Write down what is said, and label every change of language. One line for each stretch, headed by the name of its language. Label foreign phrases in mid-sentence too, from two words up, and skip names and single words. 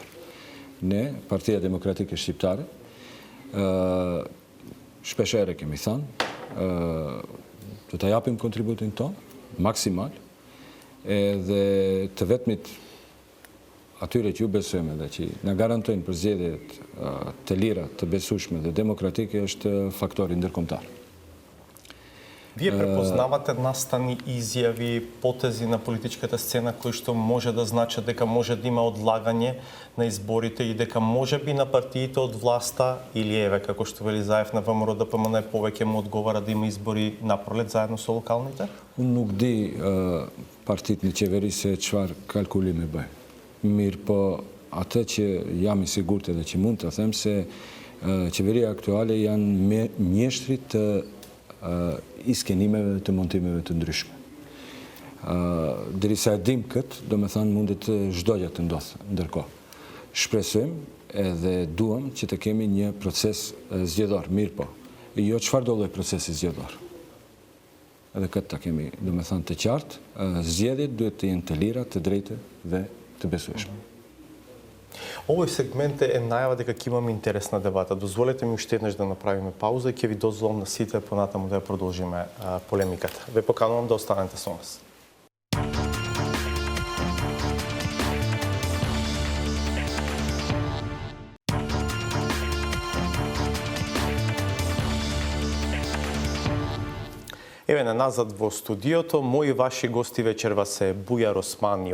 Albanian: Ne, Partia Demokratike Shqiptare, shpeshherë kemi thënë, do ta japim kontributin ton maksimal, edhe të vetmit atyre që ju besojmë dhe që na garantojnë për zgjedhjet të lira, të besueshme dhe demokratike është faktori ndërkombëtar.
Macedonian: Вие препознавате настани изјави, потези на политичката сцена кои што може да значат дека може да има одлагање на изборите и дека може би на партиите од власта или еве како што вели Заев на ВМРО ДПМН повеќе му одговара да има избори напролет заедно со локалните?
Albanian: Unë nuk di partitë në qeveri se çfarë kalkulime bëjnë. Mirë, po atë që jam i sigurt edhe që mund të them se qeveria aktuale janë mjeshtrit të i skenimeve të montimeve të ndryshme. Derisa e dim këtë, do me thënë mundet çdoja të ndodhë ndërkohë. Shpresojmë edhe duam që të kemi një proces zgjedhor, mirë po. Jo çfarë do lloj procesi zgjedhor. Edhe këtë ta kemi, do me thënë, të qartë, zgjedhjet duhet të jenë të lira, të drejta dhe të besueshme.
Macedonian: Овој сегмент е најава дека ќе имаме интересна дебата. Дозволете ми уште еднаш да направиме пауза и ќе ви дозволам на сите понатаму да ја продолжиме полемиката. Ве поканувам да останете со нас. Еве на назад во студиото, мои ваши гости вечерва се Бујар Османи